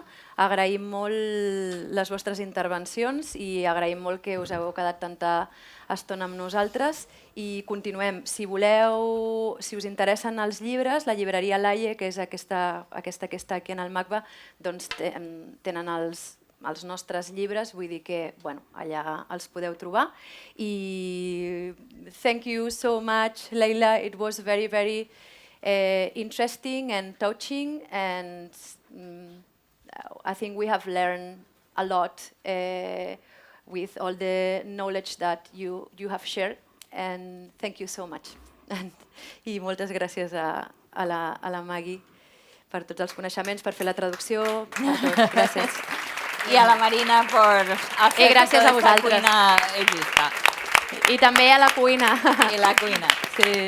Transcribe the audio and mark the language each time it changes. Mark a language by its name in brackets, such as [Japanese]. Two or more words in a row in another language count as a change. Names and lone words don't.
[Catalan] Agraïm molt les vostres intervencions i agraïm molt que us hagueu quedat tanta estona amb nosaltres i continuem. Si voleu, si us interessen els llibres, la llibreria Laie, que és aquesta que està aquí en el MACBA, doncs tenen els nostres llibres, vull dir que allà els podeu trobar. [English] I thank you so much, Leila. It was very, very interesting and touching, and I think we have learned a lot with all the knowledge that you have shared, and thank you so much. [Catalan] I moltes gràcies a la Maggie per tots els coneixements, per fer la traducció, per tot. Gràcies. I a la Marina per hacer gràcies que a tota vosaltres. esta cuina exista. I també a la cuina. I la cuina. Sí.